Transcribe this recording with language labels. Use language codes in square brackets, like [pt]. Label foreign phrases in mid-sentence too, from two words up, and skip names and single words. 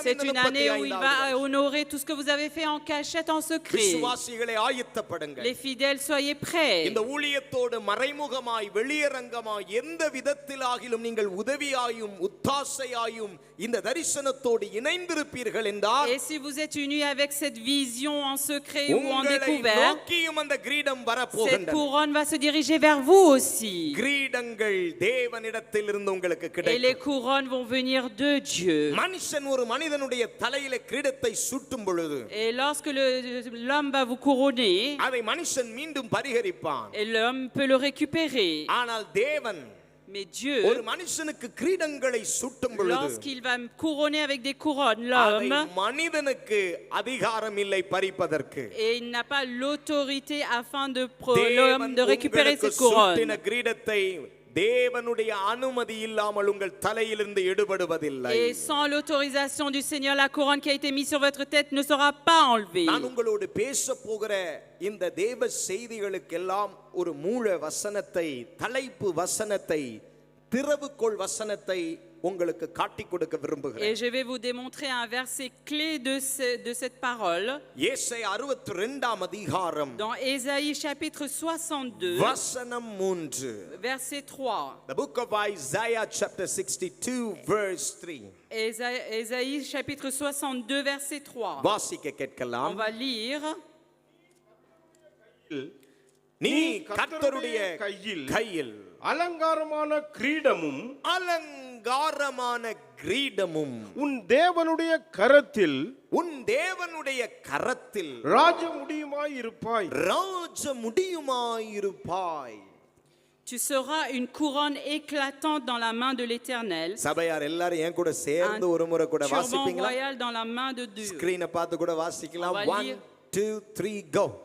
[fr] C'est [ta] இந்த [fr] une année où il [ta] 35வது [fr] va [ta] வருஷம். [fr] honorer tout ce que vous avez fait en cachette, en secret. [ta] விசுவாசிகளை ஆயத்தப்படுங்கள். [fr] Les fidèles, soyez prêts. [ta] இந்த ஊழியத்தோடு மறைமுகமாய் வெளியரங்கமாய் எந்த விதத்திலாகிலும் நீங்கள் உதவியாயும் உத்தாசையாயும் இந்த தரிசனத்தோடு இணைந்திருப்பீர்கள் என்றால், [fr] Et si vous êtes unis avec cette vision en secret ou en [ta] உங்களை [fr] découvert, [ta] நோக்கியும் அந்த கிரீடம் [fr] cette [ta] வரப்போகின்றன. [fr] couronne va se diriger vers vous aussi. [ta] கிரீடங்கள் தேவனிடத்திலிருந்து உங்களுக்கு [fr] Et les [ta] கிடைக்கும். [fr] couronnes vont venir de Dieu. [ta] மனுஷன் ஒரு மனிதனுடைய தலையில கிரீடத்தை சூட்டும் பொழுது [fr] Et lorsque l'homme va vous couronner, [ta] அதை மனுஷன் மீண்டும் பரிகரிப்பான். [fr] et l'homme peut le récupérer. [ta] ஆனால் தேவன் [fr] Mais Dieu, [ta] ஒரு மனுஷனுக்கு கிரீடங்களை சூட்டும் பொழுது [fr] lorsqu'il va me couronner avec des couronnes, [ta] அதை [fr] l'homme, [ta] மனிதனுக்கு அதிகாரம் இல்லை பறிப்பதற்கு. [fr] et il n'a pas l'autorité afin de [ta] தேவன் [fr] l'homme de récupérer [ta] உங்களுக்கு [fr] cette couronne. [ta] சூட்டின கிரீடத்தை தேவனுடைய அனுமதி இல்லாமல் உங்கள் தலையிலிருந்து எடுபடுவதில்லை. [fr] Et sans l'autorisation du Seigneur, la couronne qui a été mise sur votre tête ne sera pas enlevée. [ta] நான் உங்களோடு பேச போகிற இந்த தேவ செய்திகளுக்கெல்லாம் ஒரு மூல வசனத்தை, தலைப்பு வசனத்தை, திறவுகோல் வசனத்தை உங்களுக்கு காட்டிக் கொடுக்க [fr] Et [ta] விரும்புகிறேன். [fr] je vais vous démontrer un verset clé de cette parole. [ta] ஏசாயா 62 அதிகாரம் [fr] Dans Ésaïe chapitre 62, [ta] வசனம் 3. [fr] verset 3. [en] The book of Isaiah chapter 62 verse 3. [fr] Ésaïe chapitre 62, verset 3. [ta] வாசிக்க [fr] On [ta] கேட்கலாம். [fr] va lire. [ta] நீ கர்த்தருடைய கையில் அலங்காரமான கிரீடமும் அலங்காரமான கிரீடமும் உன் தேவனுடைய கரத்தில் ராஜமுடியுமாய் இருப்பாய். ராஜமுடியுமாயிருப்பாய். [fr] Tu seras une couronne éclatante dans la main de l'Éternel, [ta] சபையார் எல்லாரும் என் கூட சேர்ந்து ஒரு முறை கூட [fr] turban [ta] வாசிப்பீங்களா? [fr] royal dans la main de Dieu. [ta] ஸ்கிரீனை பார்த்து கூட வாசிக்கலாம். [fr] On va 1 lire. [en] 2 3 go.